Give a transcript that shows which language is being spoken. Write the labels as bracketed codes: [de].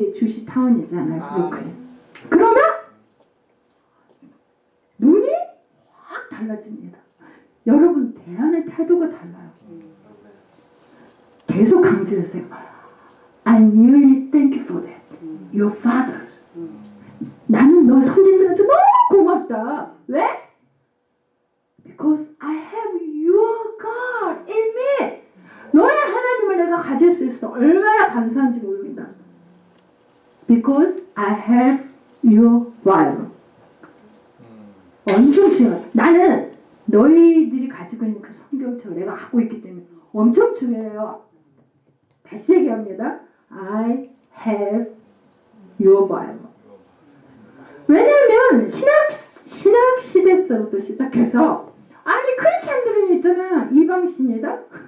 [ko] 도시 타운이잖아요. 브루클린. 그러면 눈이 확 달라집니다. 여러분 대안의 태도가 달라요. 계속 강조하세요. [en] I really thank you for that. Your fathers. [ko] 나는 너 선진들한테 너무 고맙다. 왜? [en] Because I have your God in me. [ko] 너의 하나님을 내가 가질 수 있어. 얼마나 감사한지 모릅니다. [en] Because I have your Bible. [ko] 엄청 중요해. 나는 너희들이 가지고 있는 그 성경책을 내가 갖고 있기 때문에 엄청 중요해요. 다시 얘기합니다. [en] I have your Bible. [ko] 왜냐하면 신학 시대서부터 시작해서 아니 크리스천들은 있잖아. 이방신이다.